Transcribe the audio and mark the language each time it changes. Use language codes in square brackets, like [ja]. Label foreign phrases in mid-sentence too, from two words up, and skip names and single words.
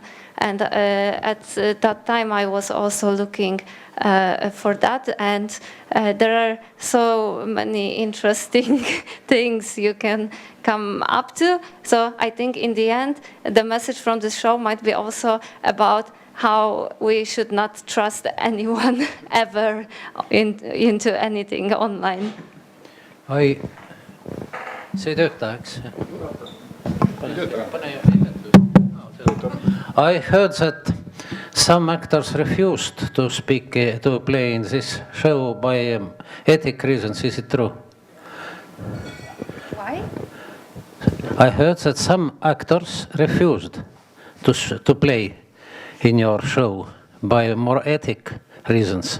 [en] And at that time I was also looking for that, and there are so many interesting things you can come up to. So I think in the end the message from the show might be also about how we should not trust anyone ever into anything online. [et] See ei tööta, eks? [en] I heard that some actors refused to play in this show by ethic reasons. Is it true? Why? I heard that some actors refused to play in your show by more ethic reasons.